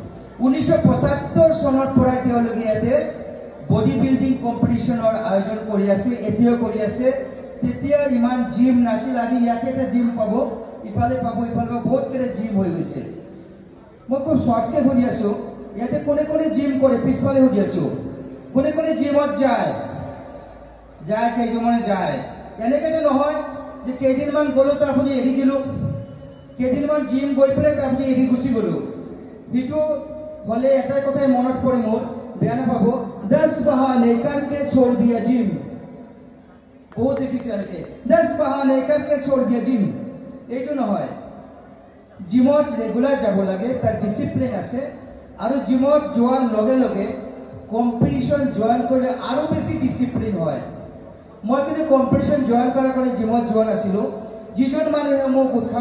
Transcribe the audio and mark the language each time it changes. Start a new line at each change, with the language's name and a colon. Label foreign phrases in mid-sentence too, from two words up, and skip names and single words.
Assamese: 1975 চনৰ পৰাই তেওঁলোকে ইয়াতে বডি বিল্ডিং কম্পিটিশনৰ আয়োজন কৰি আছে এতিয়াও কৰি আছে তেতিয়া ইমান জিম নাছিল আজি ইয়াতে এটা জিম পাব ইফালে পাব বহুত কেইটা জিম হৈ গৈছে মই খুব শৰ্টকে সুধি আছো ইয়াতে কোনে কোনে জিম কৰে পিছফালে সুধি আছো কোনে কোনে জিমত যায় কেইজনে যায় এনেকে যে নহয় যে কেইদিনমান গ'লো তাৰপিছত এৰি দিলোঁ কেইদিনমান জিম গৈ পেলাই তাৰপিছত এৰি গুচি গ'লো সেইটো হ'লে এটাই কথাই মনত পৰে মোৰ বেয়া নাপাব
Hindi: 10 बहाने करके छोड़ दिया जिम बहुत
Assamese: দেখিছে এনেকে
Hindi: 10 बहाने करके छोड़ दिया जिम
Assamese: এইটো নহয় জিমত ৰেগুলাৰ যাব লাগে তাৰ ডিসিপ্লিন আছে আৰু জিমত যোৱাৰ লগে লগে কম্পিটিশন জয়েন কৰিলে আৰু বেছি ডিসিপ্লিন হয় মই কিন্তু কম্পিটিশন জয়েন কৰাৰ কাৰণে জিমত যোৱা নাছিলোঁ যিজন মানুহে মোক উৎসাহ